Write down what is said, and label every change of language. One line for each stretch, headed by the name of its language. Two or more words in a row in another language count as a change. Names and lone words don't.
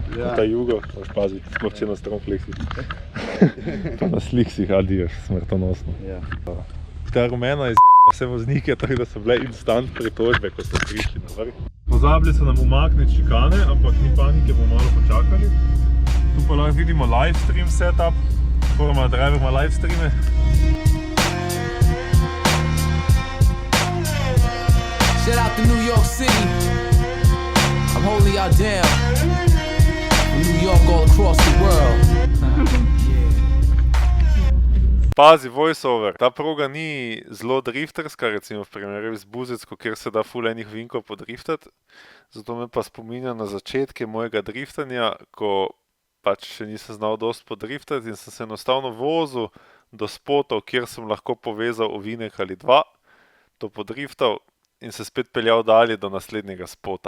Slovenian: Ta jugo, moraš paziti, smo če na stromfleksih. Pa na sliksih, adijo, smrtonosno. Ta rumena je zjebala vse voznike, tako da so bile instant pritožbe, ko smo prišli na vrh. Pozabili so nam umakniti šikane, ampak ni panike, bomo malo počakali. Tu pa lahko vidimo
English: livestream setup.
Slovenian: Formula Driver ima livestreame.
English: Shout out to New York City. I'm holding y'all down. From New York all across the world.
Slovenian: Pazi, voiceover. Ta proga ni zelo drifterska, recimo v primerjavi z Buzecko, kjer se da ful enih vinkov podriftati. Zato me pa spominja na začetke mojega driftanja, ko pač še nisem znal dosti podriftati in sem se enostavno vozil do spotov, kjer sem lahko povezal ovinek ali dva, to podriftal in se spet peljal dalje do naslednjega spota.